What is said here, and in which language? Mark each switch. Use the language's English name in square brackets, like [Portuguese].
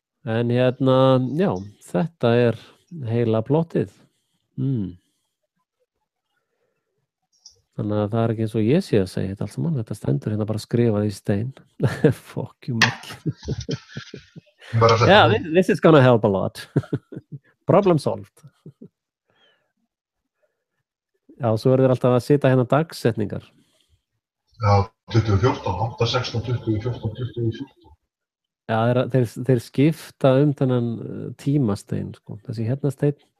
[Icelandic] En já, þetta heila plottið. Þannig að það ekki eins og ég sé að segja þetta allt saman. Þetta stendur hérna bara skrifað í stein. [English] Fuck you, Mikki. Yeah, this is gonna help a lot. Problem solved. [Icelandic] Já, svo þeir alltaf að sita hérna dagsetningar. Já, 2014, 8-16, 2014, 2014. Já, þeir skipta þennan tímastein, sko. Þessi hérna stein.